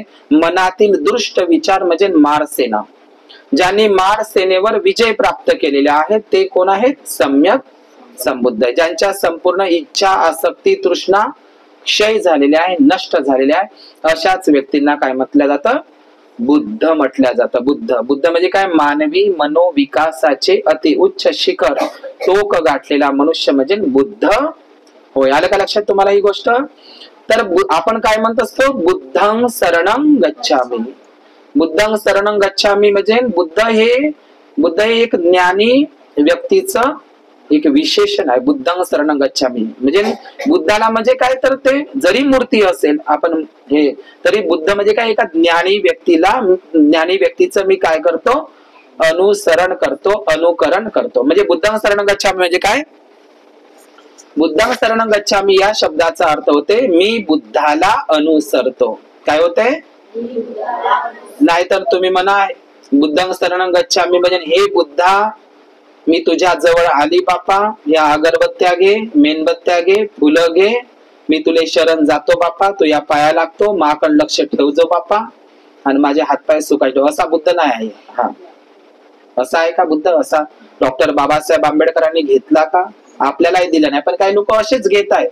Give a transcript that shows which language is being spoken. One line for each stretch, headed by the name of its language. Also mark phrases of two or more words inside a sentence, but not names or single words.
Marathi: मनातील दृष्ट विचार म्हणजे मारसेना. ज्यांनी मारसेनेवर विजय प्राप्त केलेले आहेत ते कोण आहेत, सम्यक संबुद्ध, ज्यांच्या संपूर्ण इच्छा, आसक्ती, तृष्णा क्षय झालेल्या आहे, नष्ट झालेल्या आहे. अशाच व्यक्तींना काय म्हटलं जातं, बुद्ध म्हटलं जातं. बुद्ध म्हणजे काय, मानवी मनोविकासाचे अति उच्च शिखर टोक गाठलेला मनुष्य म्हणजे बुद्ध होय. आलं का लक्षात तुम्हाला ही गोष्ट. तर आपण काय म्हणत असतो,
Pali: बुद्धं शरणं गच्छामि. बुद्धं शरणं गच्छामि
Marathi: म्हणजे बुद्ध हे एक ज्ञानी व्यक्तीचं एक विशेषण आहे.
Pali: बुद्धं शरणं गच्छामि
Marathi: म्हणजे बुद्धाला म्हणजे काय, तर ते जरी मूर्ती असेल आपण हे, तरी बुद्ध म्हणजे काय, एका ज्ञानी व्यक्तीचं मी काय करतो, अनुसरण करतो, अनुकरण करतो. म्हणजे
Pali: बुद्धं शरणं गच्छामि
Marathi: म्हणजे काय,
Pali: बुद्धं शरणं गच्छामि
Marathi: या शब्दाचा अर्थ होते मी बुद्धाला अनुसरतो. काय होते, नाहीतर तुम्ही म्हणा
Pali: बुद्धं शरणं गच्छामि
Marathi: म्हणजे हे बुद्धा मी तुझ्या जवळ आली बापा, या अगरबत्त्या घे, मेणबत्त्या घे, फुलं घे, मी तुले शरण जातो बापा, तू या पाया लागतो, माकड लक्ष ठेवजो बापा आणि माझे हातपाय सुकायचो. असा बुद्ध नाही आहे. हा असा आहे का बुद्ध, असा डॉक्टर बाबासाहेब आंबेडकरांनी घेतला का, आपल्यालाही दिला नाही, पण काही लोक असेच घेत आहे.